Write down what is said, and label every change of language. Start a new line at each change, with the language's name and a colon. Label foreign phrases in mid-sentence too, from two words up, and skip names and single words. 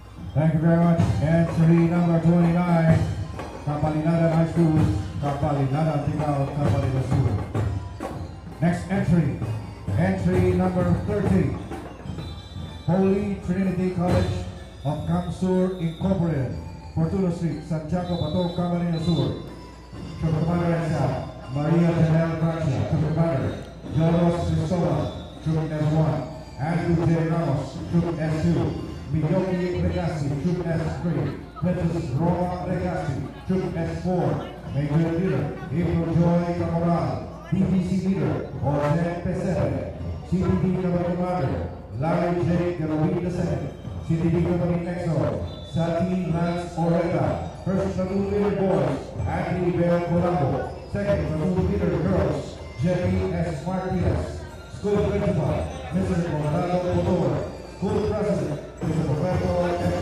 English: Thank you very much. Entry number 29, Kapalinadan High School, Kapalinadan Tigao, Kapalinadan School. Next entry, entry number 30, Holy Trinity College of Kamsur Incorporated, Fortuna Street, Santiago, Bato, Camarines Sur. Trooper Commander Esa, Maria Janelle Gracia, Trooper Commander, Joros Cristóbal, Troop S1, Andrew J. Ramos, Troop S2, Miyoki Regasi, Troop S3, Petrus Roma Regasi, Troop S4, Major Leader, April Joy Camoral, DPC Leader, Jose Pesere, CDD Company Commander, Larry J. Garawin II, CDD Company Exo, Sati Lance Orega, First Platoon Leader Boys, Anthony Bell Colombo, Second Platoon Leader Girls, Jeffy S. Martinez, School Principal, Mr. Coronado Motor, School President, Mr. Roberto S.